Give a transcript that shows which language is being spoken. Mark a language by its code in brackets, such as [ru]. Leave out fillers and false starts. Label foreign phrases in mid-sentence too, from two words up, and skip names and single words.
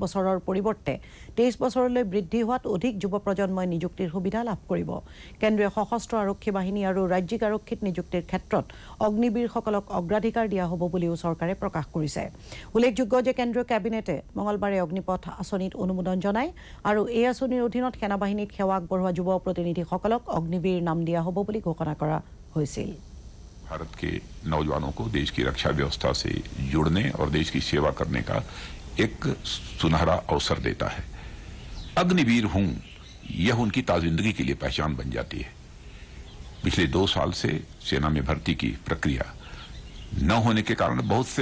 [as] বছৰৰ পৰিৱৰ্তে 23 বছৰলৈ বৃদ্ধি হোৱাত অধিক যুৱ প্ৰজন্মই নিযুক্তিৰ সুবিধা লাভ কৰিব কেন্দ্ৰীয় সশস্ত্ৰ আৰক্ষী বাহিনী আৰু ৰাজ্যিক আৰক্ষীত নিযুক্তিৰ ক্ষেত্ৰত অগ্নিবীৰসকলক অগ্ৰাধিকাৰ দিয়া হ'ব বুলিও চৰকাৰে প্ৰকাশ কৰিছে উল্লেখযোগ্য যে কেন্দ্ৰীয় কেবিনেটে মঙলবাৰে অগ্নিপথ আঁচনিত অনুমোদন জনায় আৰু এই আঁচনিৰ অধীনত সেনা বাহিনীত সেৱা আগবঢ়োৱা যুৱ প্ৰতিনিধিসকলক অগ্নিবীৰ নাম দিয়া হ'ব বুলি ঘোষণা কৰা হৈছিল [hi] भारत के नौजवानों को देश की रक्षा व्यवस्था से जुड़ने और देश की सेवा करने का एक सुनहरा अवसर देता है अग्निवीर हूं यह उनकी ताजिंदगी के लिए पहचान बन जाती है पिछले 2 साल से सेना में भर्ती की प्रक्रिया न होने के कारण बहुत से